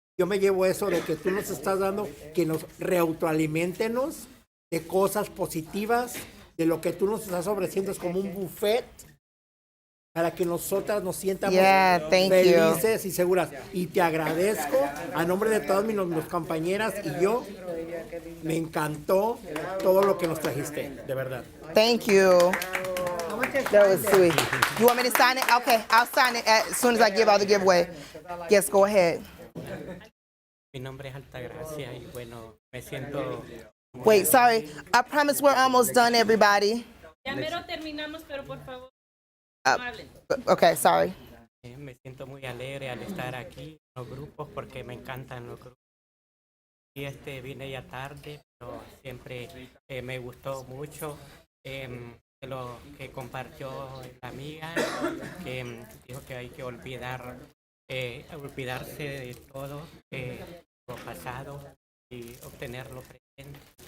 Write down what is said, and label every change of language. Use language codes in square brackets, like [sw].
[es] Yo me llevo eso de que tú nos estás dando, que nos reautoalimentenos de cosas positivas, de lo que tú nos estás ofreciendo es como un buffet para que nosotras nos sientamos felices y seguras. Y te agradezco a nombre de todas mis compañeras y yo. Me encantó todo lo que nos trajiste, de verdad. [en] Thank you. That was sweet. You want me to sign it? Okay, I'll sign it as soon as I give out the giveaway. Yes, go ahead. [es] Mi nombre es Altagracia y bueno, me siento... [en] Wait, sorry. I promise we're almost done, everybody. [es] Ya mero terminamos, pero por favor, no hablen. [en] Okay, sorry. [es] Me siento muy alegre al estar aquí en los grupos porque me encantan los grupos. Y vine ya tarde, pero siempre me gustó mucho lo que compartió la amiga, que dijo que hay que olvidarse de todo lo pasado y obtener lo presente.